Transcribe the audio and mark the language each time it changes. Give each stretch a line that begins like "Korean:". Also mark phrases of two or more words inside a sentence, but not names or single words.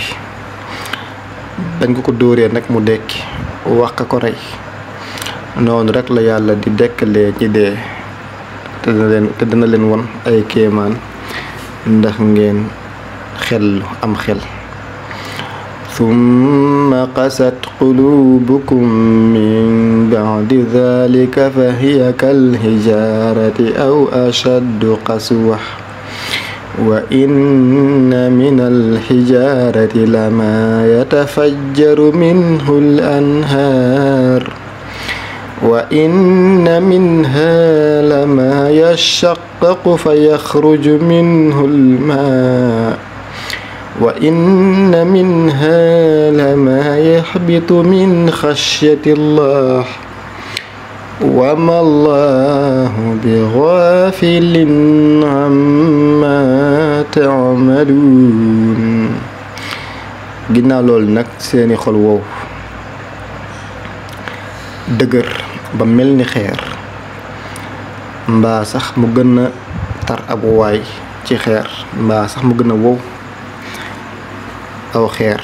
Wolof: dañ ko dóoree nag mu dekki wax ka ko rey. noonu rekk la yàlla di dekkalee ñi dee te dina leen won ay kéemaan ndax ngeen am xel.
Arabic: ثم قست قلوبكم من بعد ذلك فهي كالحجارة أو أشد قسوة وإن من الحجارة لما يتفجر منه الأنهار وإن منها لما يشقق فيخرج منه الماء وإن منها لما يهبط من خشية الله وما الله بغافل عما تعملون.
Wolof: ginnaaw loolu nag seeni xol wow dëgër ba mel ni xeer, mbaa sax mu gën a tar ab waay ci xeer, mbaa sax mu gën a wow aw xeer.